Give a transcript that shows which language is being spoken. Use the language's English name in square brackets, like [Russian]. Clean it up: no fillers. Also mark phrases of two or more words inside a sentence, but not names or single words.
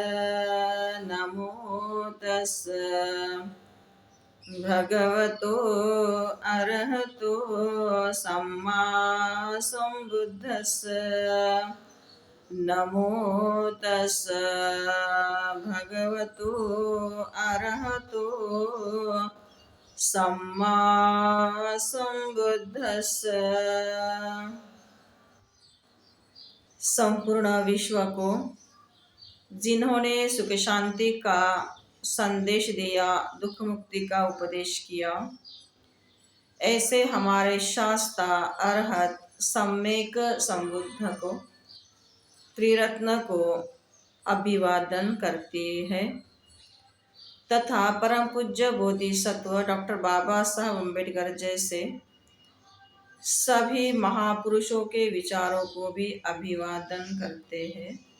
[Pali] नमो तस् भगवतो अरहतो सम्मा सम्बुद्धस्स। नमो तस् भगवतो अरहतो सम्मा संबुद्धस्स। [Hindi] संपूर्ण विश्व को जिन्होंने सुख शांति का संदेश दिया, दुख मुक्ति का उपदेश किया, ऐसे हमारे शास्त्र अरहत सम्यक संबुद्ध को, त्रिरत्न को अभिवादन करते हैं तथा परम पूज्य बोधिसत्व डॉक्टर बाबा साहब अम्बेडकर जैसे सभी महापुरुषों के विचारों को भी अभिवादन करते हैं।